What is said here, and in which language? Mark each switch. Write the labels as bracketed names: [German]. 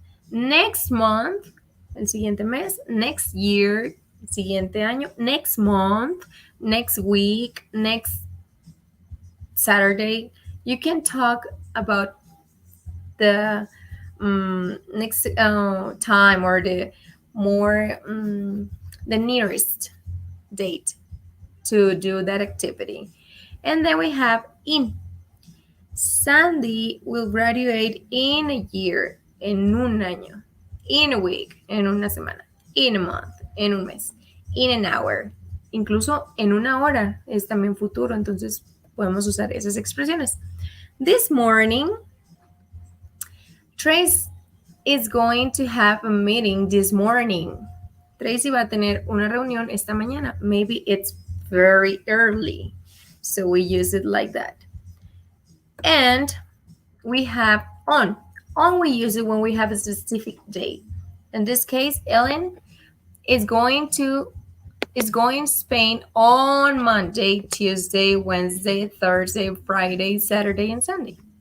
[English] Next month, [Spanish] el siguiente mes. [English] Next year, [Spanish] el siguiente año. [English] Next month, next week, next Saturday. You can talk about the next time or the more the nearest date to do that activity. And then we have in. Sandy will graduate in a year, [Spanish] en un año, [English] in a week, [Spanish] en una semana, [English] in a month, [Spanish] en un mes, [English] in an hour. [Spanish] incluso en una hora es también futuro, entonces podemos usar esas expresiones. [English] This morning, Trace is going to have a meeting this morning. [Spanish] Tracy va a tener una reunión esta mañana. [English] Maybe it's very early, so we use it like that. And we have on. On we use it when we have a specific date. In this case, Ellen is going to Spain on Monday, Tuesday, Wednesday, Thursday, Friday, Saturday, and Sunday.